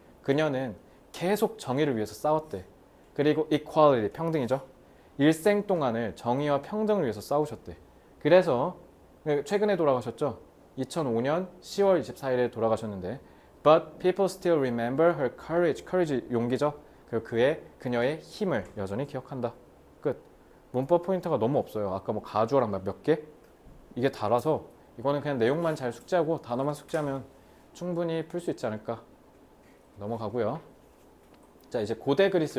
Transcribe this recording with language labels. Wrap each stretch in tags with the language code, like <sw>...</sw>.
<ko>그녀는 계속 정의를 위해서 싸웠대. 그리고 equality, 평등이죠. 일생 동안을 정의와 평등을 위해서 싸우셨대. 그래서 최근에 돌아가셨죠. 2005년 10월 24일에 돌아가셨는데</ko> <en>But people still remember her courage.</en> <ko>courage 용기죠. 그리고 그녀의 힘을 여전히 기억한다. 끝. 문법 포인트가 너무 없어요. 아까 뭐 가주어랑 몇 개? 이게 달아서 이거는 그냥 내용만 잘 숙지하고 단어만 숙지하면 충분히 풀 수 있지 않을까. 넘어가고요. 자, 이제 고대 그리스.</ko>